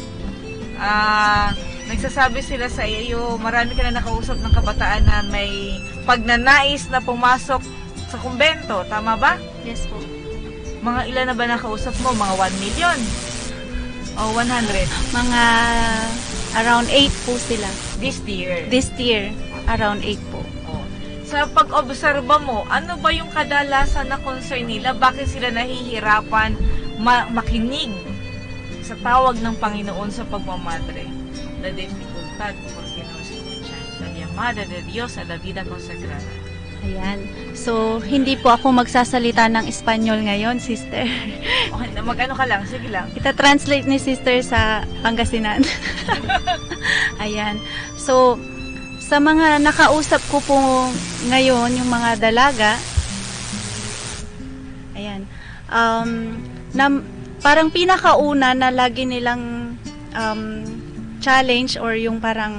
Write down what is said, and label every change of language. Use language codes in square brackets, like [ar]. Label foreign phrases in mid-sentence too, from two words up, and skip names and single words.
[tl] Nagsasabi sila sa iyo, marami ka na nakausap ng kabataan na may pagnanais na pumasok sa kumbento, tama ba? Yes po. Mga ilan na ba nakausap mo? Mga 1 million? O 100? Mga around 8 po sila. [en] This year? This year, around 8 po. [tl] Sa pag-obserba mo, ano ba yung kadalasan na concern nila? Bakit sila nahihirapan makinig sa tawag ng Panginoon sa pagmamadre? [es] La dificultad porque no escuchan la llamada de Dios a la vida consagrada. [tl] Ayan. So, hindi po ako magsasalita ng Espanyol ngayon, sister. Okay, mag-ano ka lang? Sige lang. Ita-translate ni sister sa Pangasinan. Ayan. So, sa mga nakausap ko po ngayon, yung mga dalaga, ayan, parang pinakauna na lagi nilang challenge or yung parang